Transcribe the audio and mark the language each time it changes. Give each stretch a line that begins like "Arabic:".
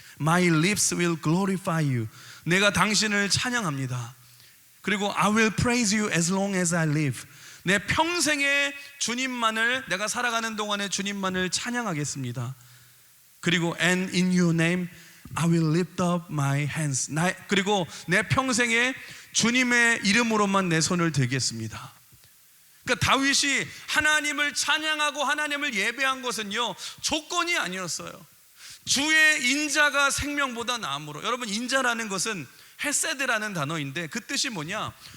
English: My lips will glorify you.
Korean: 내가 당신을 찬양합니다. 그리고
English: I will praise you as long as I live.
Korean: 내 평생에 주님만을, 내가 살아가는 동안에 주님만을 찬양하겠습니다. 그리고
English: and in your name I will lift up my hands.
Korean: 그리고 내 평생에 주님의 이름으로만 내 손을 들겠습니다. 그러니까 다윗이 하나님을 찬양하고 하나님을 예배한 것은요, 조건이 아니었어요. 주의 인자가 생명보다 나음으로. 여러분, 인자라는 것은 헤세드라는 단어인데 그 뜻이 뭐냐?